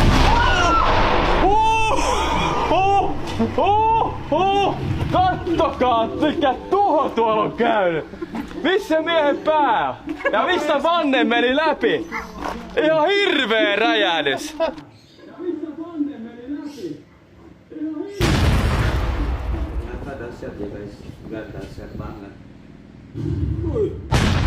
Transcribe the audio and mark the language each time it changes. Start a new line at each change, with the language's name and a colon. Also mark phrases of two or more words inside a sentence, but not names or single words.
Finnish: Kattokaa, mikä tuho tuolla on käynyt! Missä miehen pää? Ja missä vanne meni läpi? Ihan hirveä räjähdys!
Indonesian: Ada siap ya guys, nggak ada siap banget.